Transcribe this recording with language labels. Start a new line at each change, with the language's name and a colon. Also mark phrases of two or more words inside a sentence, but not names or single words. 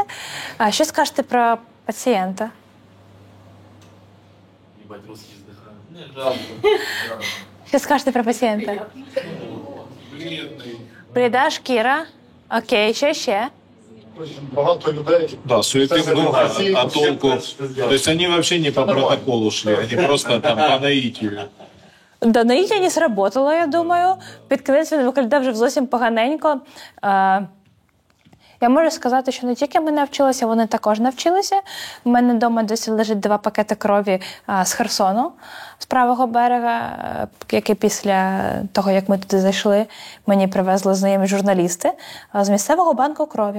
Ukrainian: А що скажете про пацієнта? Що скажете про пацієнта? Бліда шкіра. Окей, що ще? Багато людей.
Russian: Да, суеты много, а толку... То есть они вообще не по протоколу шли, они просто там по наитию. Да, наїття не сработало, я думаю.
Ukrainian: Під кінець він виглядав вже зовсім поганенько. Я можу сказати, що не тільки ми навчилися, вони також навчилися. У мене вдома досі лежить 2 пакети крові з Херсону, з правого берега, який після того, як ми туди зайшли, мені привезли знайомі журналісти з місцевого банку крові.